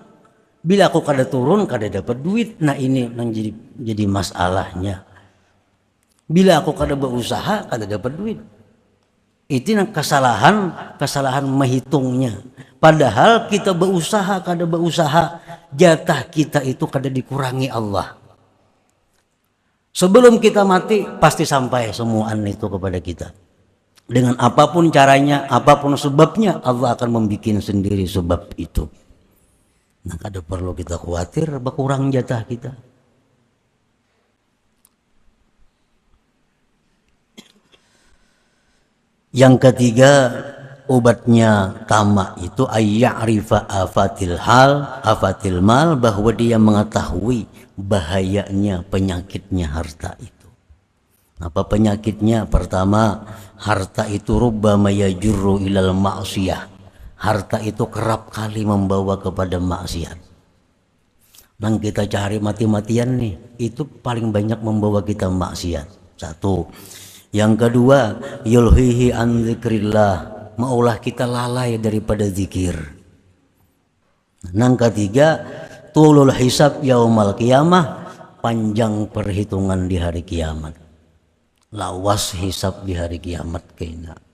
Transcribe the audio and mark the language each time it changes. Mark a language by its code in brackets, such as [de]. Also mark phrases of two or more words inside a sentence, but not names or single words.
[bjn] Bila aku kada turun, kada dapat duit. Nah ini nang jadi masalahnya. Bila aku kada berusaha, kada dapat duit. [id] Itu kesalahan menghitungnya. [bjn] Padahal kita berusaha, kada berusaha, jatah kita itu kada dikurangi Allah. [id] Sebelum kita mati pasti sampai semuaan itu kepada kita. Dengan apapun caranya, apapun sebabnya, Allah akan membuat sendiri sebab itu. [bjn] Nah, kada perlu kita khawatir berkurang jatah kita. [id] Yang ketiga, obatnya tamak itu [ar] أن يعرف آفات المال, [id] bahwa dia mengetahui bahayanya penyakitnya harta itu. Apa penyakitnya? Pertama, harta itu [ar] ربما يجر إلى المعصية. [id] Harta itu kerap kali membawa kepada maksiat. [bjn] Nang kita cari mati-matian nih, itu paling banyak membawa kita maksiat. [id] Satu. Yang kedua, [ar] يلهيه عن ذكر الله, [bjn] maulah kita lalai daripada zikir. Nang ketiga, [ar] طول الحساب يوم القيامة, [bjn] panjang perhitungan di hari kiamat. Lawas hisab di hari kiamat kena.